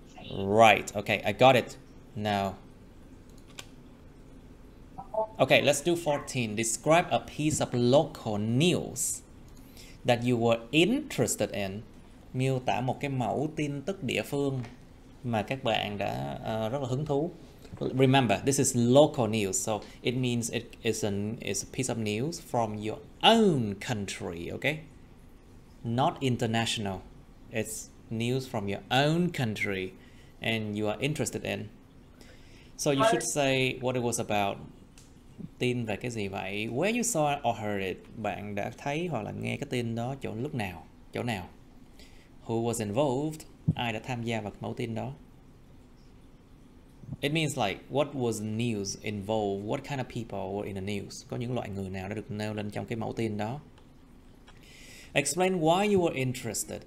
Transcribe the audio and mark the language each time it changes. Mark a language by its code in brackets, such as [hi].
[en] Right, okay, I got it now. Okay, let's do 14. Describe a piece of local news that you were interested in. [vi] Miêu tả một cái mẫu tin tức địa phương mà các bạn đã rất là hứng thú. [en] Remember, this is local news, so it means it is a piece of news from your own country, okay? Not international. It's news from your own country and you are interested in. So you should say what it was about. [vi] Tin về cái gì vậy? [en] Where you saw or heard it. [vi] Bạn đã thấy hoặc là nghe cái tin đó lúc nào? Chỗ nào? [en] Who was involved? [vi] Ai đã tham gia vào mẫu tin đó? [en] It means like what was news involved? What kind of people were in the news? [vi] Có những loại người nào đã được nêu lên trong cái mẫu tin đó? [en] Explain why you were interested.